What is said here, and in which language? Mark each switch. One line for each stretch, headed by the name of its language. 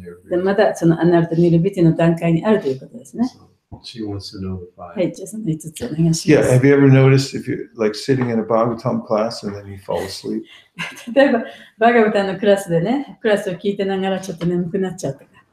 Japanese: で、まだそのアナルト・ニルビティの段階にあるということですね。はい、じゃあその5つお願いします。
English: Yeah, have you ever noticed if you're like sitting in a Bhagavatam class and then you fall asleep?
Japanese: 例えば、バガバタンのクラスでね、クラスを聞いてながらちょっと眠くなっちゃうとか。